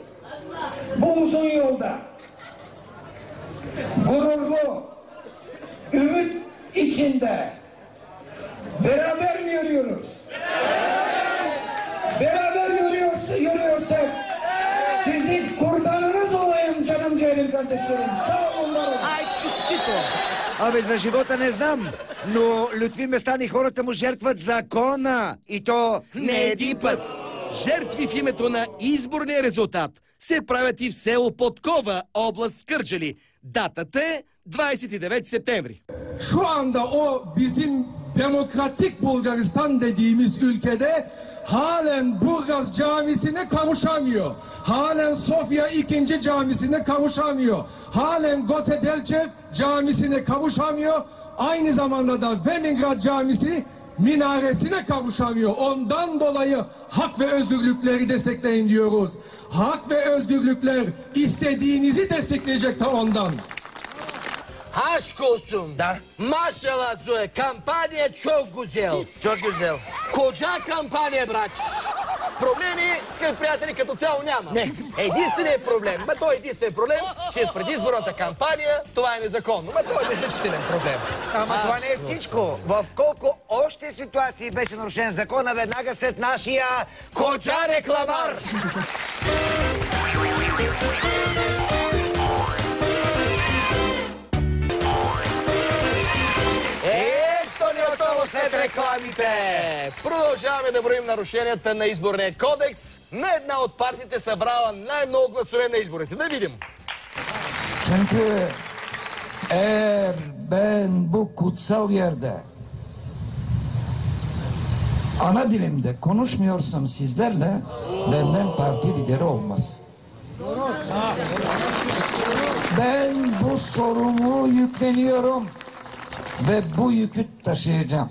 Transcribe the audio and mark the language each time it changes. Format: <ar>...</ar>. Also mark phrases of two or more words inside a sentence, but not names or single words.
<tr>Bu uzun yolda gururlu, ümit içinde beraber mi yürüyoruz? Beraber yürüyorsak sizin kurbanınız olayım canım ciğerim kardeşlerim. Sağ olun.</tr> <bg>Абе, за живота не знам, но Лютви Местан и хората му жертват закона. И то не един път. Жертви в името на изборния резултат се правят и в село Подкова, област Кърджали. Датата е 29 септември.</bg> <tr>Şu anda o bizim demokratik Bulgaristan dediğimiz ülkede halen Burgaz Camisi'ne kavuşamıyor. Halen Sofya 2. Camisi'ne kavuşamıyor. Halen Gote Delchev Camisi'ne kavuşamıyor. Aynı zamanda da Leningrad Camisi minaresine kavuşamıyor. Ondan dolayı hak ve özgürlükleri destekleyin diyoruz. Hak ve özgürlükler istediğinizi destekleyecek de ondan. Aşk olsun. Da. Maşallah Zoe, kampanya çok güzel. Çok güzel. Koca kampания, брач.</tr> <bg>Проблеми, скъпи приятели, като цяло няма. Не. Единственият проблем, той е единствен проблем, че в предизборната кампания това е незаконно. Това е незначителен проблем. Ама това не е всичко. В колко още ситуации беше нарушен закона веднага след нашия Коджа рекламар? След рекламите! Продължаваме да броим нарушенията на изборния кодекс. На една от партиите събрала най-много гласове на изборите. Да видим.</bg> <tr>Çünkü eğer ben bu kutsal yerde ana dilimde konuşmuyorsam sizlerle benden parti lideri olmaz. Ben bu sorumluluğu yükleniyorum ve bu yükü taşıyacağım.</tr>